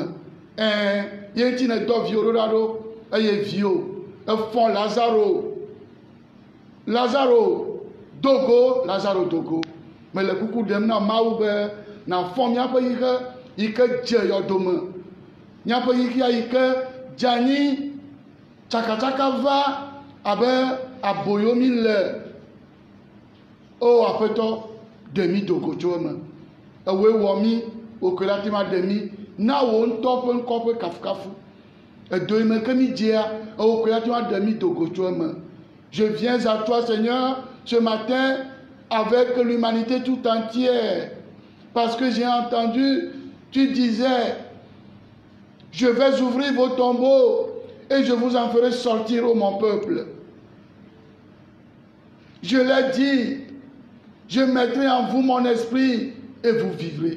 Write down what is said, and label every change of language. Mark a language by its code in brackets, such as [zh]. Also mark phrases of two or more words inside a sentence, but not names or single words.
[ee] Ye ŋuti nedɔ viwo ɖo ɖa ɖo eye viwo efɔ Lazaro dogo mele kuku ɖem na Mawu be nàfɔ míaƒe xixe yi ke dze yɔdome, míaƒe xixea yi ke dze anyi tsakatsaka va abe aboyo mí le. O Aƒetɔ, ɖe mí do go tso eme. Ewoe wɔ mí, wòkoe la te ma ɖe mí. Na wò ŋutɔ ƒe ŋkɔ ƒe kafukafu. Edo yi me ke mí dzea, wòkoe la te ma ɖe mí do go tso eme. [fr] Je viens à toi, Seigneur, ce matin avec l'humanité tout entière. Parce que j'ai entendu, tu disais, je vais ouvrir vos tombeaux et je vous en ferai sortir, ô mon peuple. Je l'ai dit, je mettrai en vous mon esprit et vous vivrez.